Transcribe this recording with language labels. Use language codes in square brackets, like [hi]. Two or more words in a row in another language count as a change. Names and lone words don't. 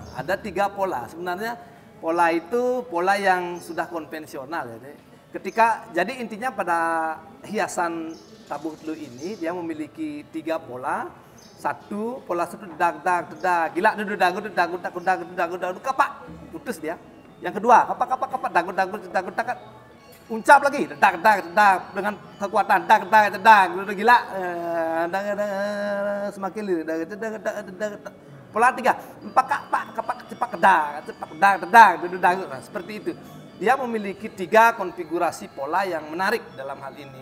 [id] ada 3 pola. Sebenarnya pola itu pola yang sudah konvensional ya. Jadi intinya pada hiasan tabuh telu ini dia memiliki 3 pola. Pola satu dag dag dag, gila duduk dagu dagu dagu dagu dagu dagu kapak, putus dia. Yang kedua kapak kapak kapak dagu dagu dagu dagu, uncap lagi dag dag dag dengan kekuatan dag dag dag, duduk gila, dag dag semakin lirik dag dag dag dag. Pola 3, empat kapak kapak cepak dag dag duduk dagu, nah, seperti itu. Dia memiliki 3 konfigurasi pola yang menarik dalam hal ini.